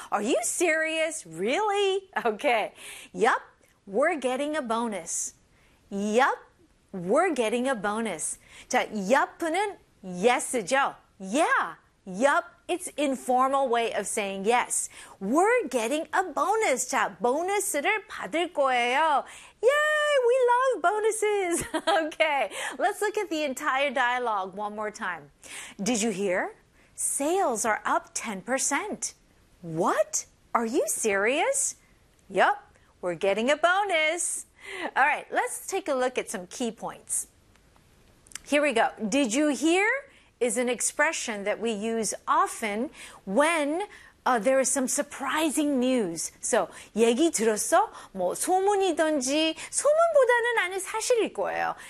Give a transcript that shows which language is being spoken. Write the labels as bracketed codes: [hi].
[en] Are you serious? Really? Okay. Yup, we're getting a bonus. Yup, we're getting a bonus. [ko] 자, yup는 yes죠? [en] Yeah, yup. It's informal way of saying yes. We're getting a bonus. [ko] 자, 보너스를 받을 거예요. [en] Yay! We love bonuses. Okay, let's look at the entire dialogue one more time. Did you hear? Sales are up 10%. What? Are you serious? Yup, we're getting a bonus. All right, let's take a look at some key points. Here we go. Did you hear? Is an expression that we use often when there is some surprising news. So, [ko] 얘기 들었어? 뭐 소문이든지 소문보다는 아닌 사실일 거예요.